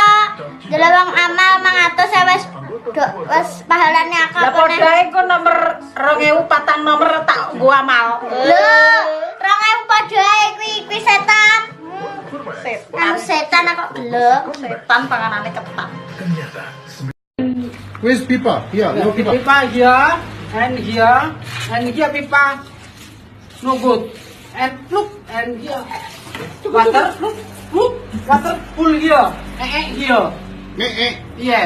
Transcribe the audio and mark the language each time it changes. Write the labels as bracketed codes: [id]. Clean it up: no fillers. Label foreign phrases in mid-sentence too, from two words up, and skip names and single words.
[jv] Delok wong amal 100 wis pahalane akeh. Lah padha iku nomor 2000 patang nomor tak nggo amal. Lho, 2000 padha kuwi setan. Setan kok lho. Setan panganane ketan. [en] Where's Pipa? Here, no Pipa. Pipa here and here and here pipa no good and look and here water look water full here here yes